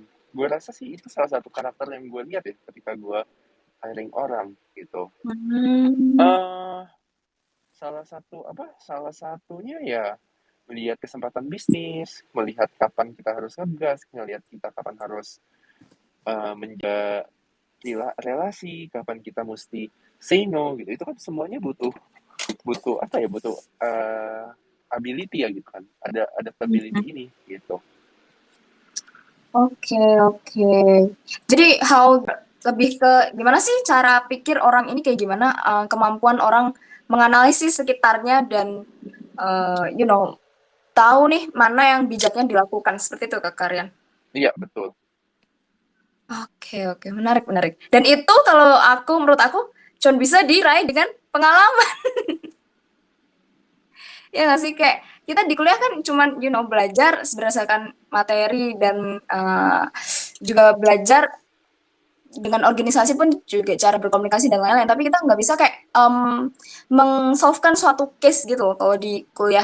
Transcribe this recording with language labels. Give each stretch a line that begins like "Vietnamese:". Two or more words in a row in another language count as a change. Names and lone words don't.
Indonesian: Gue rasa sih itu salah satu karakter yang gue lihat ya ketika gue hiring orang gitu. Hmm. eh salah satunya ya melihat kesempatan bisnis, melihat kapan kita harus ngegas, melihat kita kapan harus menjaga relasi, kapan kita mesti
English: say no
Indonesian: gitu. Itu kan semuanya butuh butuh apa ya, butuh ability ya gitu kan. Ada adaptability ini gitu. Oke, oke. Jadi lebih ke gimana sih cara pikir orang ini kayak gimana, kemampuan orang menganalisis sekitarnya dan,
English: you know,
Indonesian: tahu nih mana yang bijaknya dilakukan, seperti itu Kak Karyan? Iya, betul. Oke, oke, menarik, menarik. Dan itu kalau menurut aku cuman bisa diraih dengan pengalaman. Ya nggak sih? Kayak kita di kuliah kan cuman, belajar berdasarkan materi dan, juga belajar dengan organisasi pun juga cara berkomunikasi dan lain-lain, tapi kita nggak bisa kayak, meng-solve-kan suatu case gitu loh kalau di kuliah.